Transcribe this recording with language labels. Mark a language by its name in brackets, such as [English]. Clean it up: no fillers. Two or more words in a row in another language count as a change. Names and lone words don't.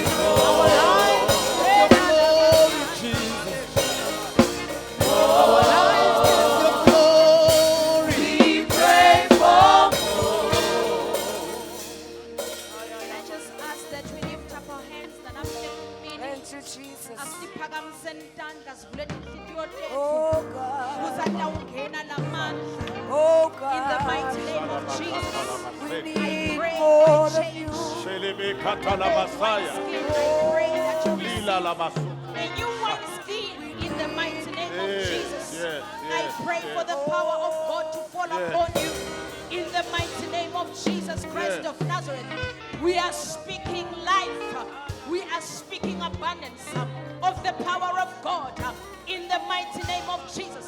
[English] Our lives need your glory, Jesus. Our lives need your glory. we pray for more. Can I just ask that we lift up our hands Thank you, Jesus. [North Ndebele] asiphakamiseni intandla sivuleni inhliziyo zethu [English] Oh God. [North Ndebele] kuzathi awungena lamandla [English] Oh in the God. mighty name of Jesus We I need pray more of you. Shelebe katala basaya. I pray that you Lila la basu. a new wineskin in the mighty name of Yes, Jesus. yes, I yes, pray for the power of God to fall Yes. upon you in the mighty name of Jesus Christ Yes. of Nazareth. We are speaking life. We are speaking abundance of the power of God in the mighty name of Jesus.